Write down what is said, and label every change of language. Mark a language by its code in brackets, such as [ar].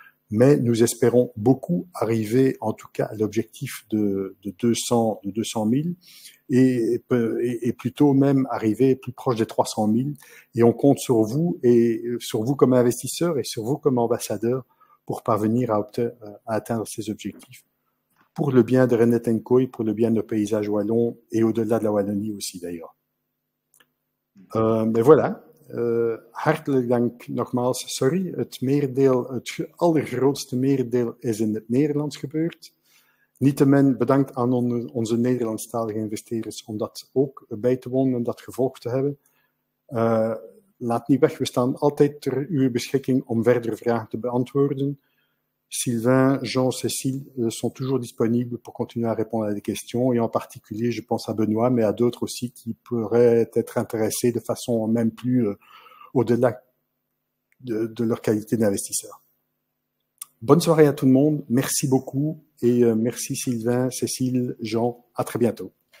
[fr] Mais nous espérons beaucoup arriver, en tout cas, à l'objectif de 200 000 et plutôt même arriver plus proche des 300 000. Et on compte sur vous et sur vous comme investisseurs et sur vous comme ambassadeurs pour parvenir à atteindre ces objectifs. Pour le bien de Renet & Co et pour le bien de nos paysages wallons et au-delà de la Wallonie aussi d'ailleurs. Mais voilà. [nl] Hartelijk dank nogmaals. Sorry, het allergrootste meerdeel is in het Nederlands gebeurd. Niettemin bedankt aan onze Nederlandstalige investeerders om dat ook bij te wonen en dat gevolgd te hebben. Laat niet weg, we staan altijd ter uw beschikking om verdere vragen te beantwoorden. [fr] Sylvain, Jean, Cécile sont toujours disponibles pour continuer à répondre à des questions et en particulier, je pense à Benoît, mais à d'autres aussi qui pourraient être intéressés de façon même plus au-delà de leur qualité d'investisseur. Bonne soirée à tout le monde, merci beaucoup et merci Sylvain, Cécile, Jean, à très bientôt.